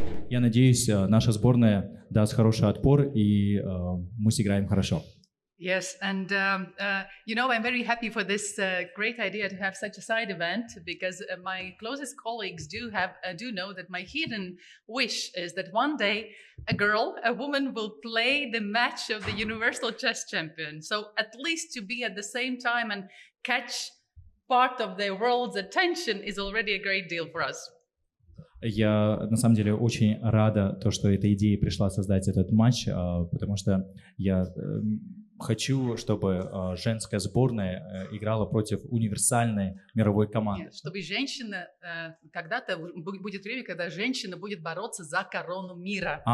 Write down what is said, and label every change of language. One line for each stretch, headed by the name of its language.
Russian: Я надеюсь, наша сборная даст хороший отпор, и мы сыграем хорошо.
English: Yes, and I'm very happy for this great idea to have such a side event, because my closest colleagues do know that my hidden wish is that one day a woman will play the match of the Universal Chess Champion. So at least to be at the same time and catch part of the world's attention is already a great deal for us.
Russian: Я, на самом деле, очень рада, что эта идея пришла создать этот матч, потому что я хочу, чтобы женская сборная играла против универсальной мировой команды. Чтобы женщина, когда-то будет время, когда женщина будет бороться за корону мира.